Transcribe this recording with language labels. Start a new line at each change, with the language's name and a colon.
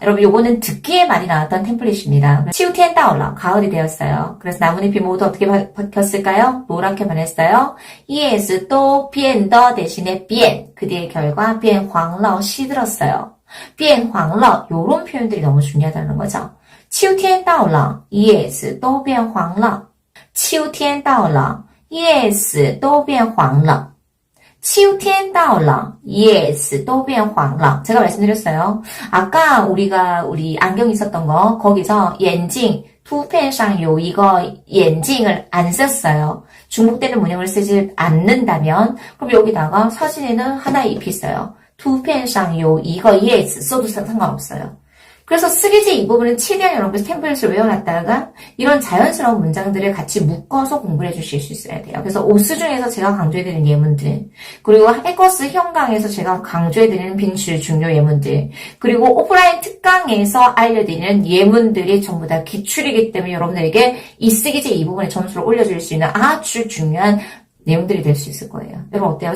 Korean: 여러분 요거는 듣기에 많이 나왔던 템플릿입니다.
Chinese: 秋天到了.
Korean: 가을이 되었어요. 그래서 나뭇잎이 모두 어떻게 바뀌었을까요? 노랗게 변했어요. yes, 또 变더 대신에 变. 그 뒤의 결과
Chinese: 变黄了.
Korean: 시들었어요. 变黄了. 요런 표현들이 너무 중요하다는 거죠.
Chinese: 秋天到了 叶子都变黄了. 秋天到了叶子都变黄了. 秋天到了叶子都变黄了.
Korean: 제가 말씀드렸어요. 아까 우리 안경 있었던 거 거기서 眼镜
Chinese: 图片上有一个眼镜
Korean: 을 안 썼어요. 중복되는 문형을 쓰지 않는다면 그럼 여기다가 사진에는 하나의 잎이 있어요.
Chinese: 图片上有一个叶子
Korean: 써도 상관없어요. 그래서 쓰기제 이 부분은 최대한 여러분들 템플릿을 외워놨다가 이런 자연스러운 문장들을 같이 묶어서 공부를 해주실 수 있어야 돼요. 그래서 오스 중에서 제가 강조해드리는 예문들, 그리고 해커스 현강에서 제가 강조해드리는 빙실 중요 예문들, 그리고 오프라인 특강에서 알려드리는 예문들이 전부 다 기출이기 때문에 여러분들에게 이 쓰기제 이 부분에 점수를 올려줄 수 있는 아주 중요한 내용들이 될 수 있을 거예요. 여러분 어때요?